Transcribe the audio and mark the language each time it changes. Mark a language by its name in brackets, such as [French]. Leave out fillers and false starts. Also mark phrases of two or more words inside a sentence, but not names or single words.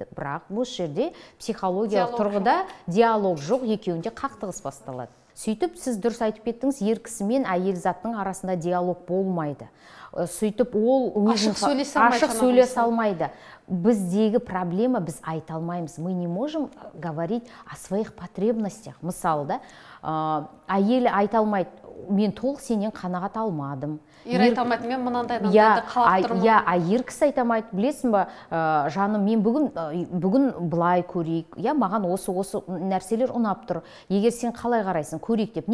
[Kazakh] Бірақ бұл жерде психологиялық тұрғыда диалог жоқ, екеуінде қақтығыс басталады. Сөйтіп, сіз дұрыс айтып кеттіңіз, ер кісі мен әйел заттың арасында диалог болмайды. Сөйтіп, ол ашық сөйлесе алмайды. Біздегі проблема біз айта алмаймыз. [Russian] Мы не можем говорить о своих потребностях. [Kazakh] Мысалы, әйелі айта алмайды, мен толық сенен қанағат алмадым. Ер айта алмайды, мен мынандайды қалап тұрмын. Ер кісі айта алмайды, білесің ба, жаным, мен бүгін былай көрейік, маған осы нәрселер ұнап тұр. Егер сен қалай қарайсың, көрейік деп.